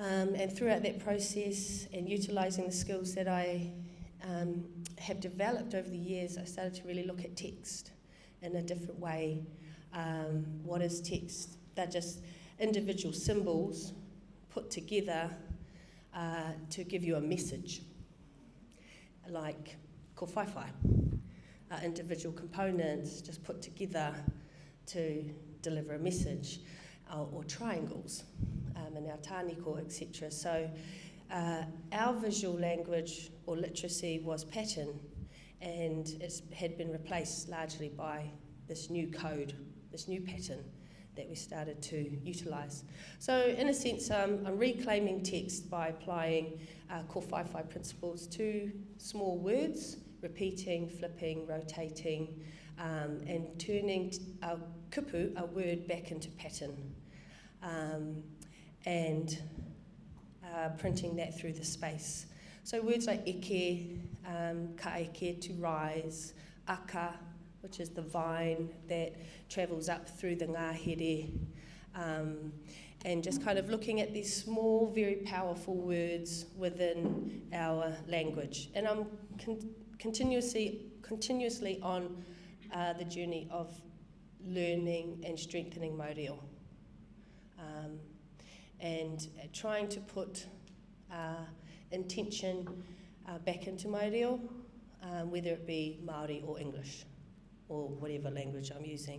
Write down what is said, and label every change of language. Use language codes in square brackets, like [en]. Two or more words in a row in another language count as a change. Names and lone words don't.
[en] And throughout that process and utilising the skills that I have developed over the years, I started to really look at text in a different way. What is text? They're just individual symbols put together to give you a message, like [mi] ko whaiwhai, [en] individual components just put together to deliver a message, or triangles in our tāniko, etc. So our visual language or literacy was pattern, and it had been replaced largely by this new code, this new pattern that we started to utilise. So in a sense, I'm reclaiming text by applying [mi] ko whaiwhai [en] principles to small words, repeating, flipping, rotating, and turning a kupu, a word, back into pattern, and printing that through the space. So words like eke, [mi] ka eke, [en] to rise, aka, which is the vine that travels up through the ngahere, and just kind of looking at these small, very powerful words within our language. And I'm continuously on the journey of learning and strengthening Maude, and trying to put intention back into Maude, whether it be Māori or English, or whatever language I'm using.